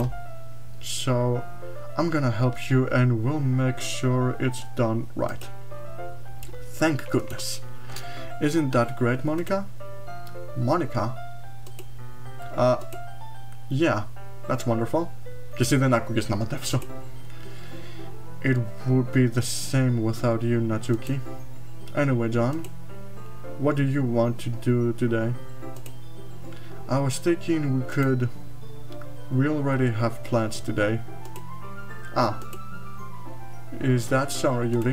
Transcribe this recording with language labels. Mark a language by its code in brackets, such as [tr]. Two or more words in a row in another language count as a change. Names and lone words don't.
[en] So I'm gonna help you and we'll make sure it's done right. Thank goodness. Isn't that great, Monika? Monika? Yeah, that's wonderful. [el] Και εσύ δεν άκουγες να ματεύσω. [en] It would be the same without you, Natsuki. Anyway, John, what do you want to do today? I was thinking we already have plans today. Ah, is that so, Yuri?